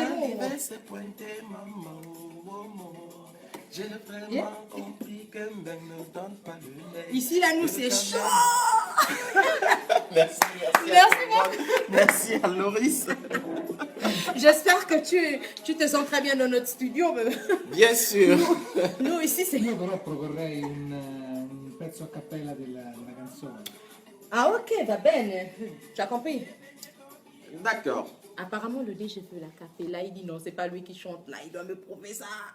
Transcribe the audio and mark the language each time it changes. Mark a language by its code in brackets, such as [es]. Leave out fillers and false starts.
[fr] Arrivé, c'est pointé, maman, oh, oh. J'ai vraiment compris que Ben ne donne pas le lait. Ici, là, nous, c'est chaud. Merci, Merci, moi. merci à Loris. J'espère que tu te sens très bien dans notre studio. Mais Bien sûr. nous, ici, c'est... [it] Io però proporrei un pezzo a cappella della canzone. [fr] Ah, ok, [it] va bene. [fr] Tu as compris? D'accord. Apparemment, le dé, je veux la capella. Il dit non, c'est pas lui qui chante là. Il doit me prouver ça.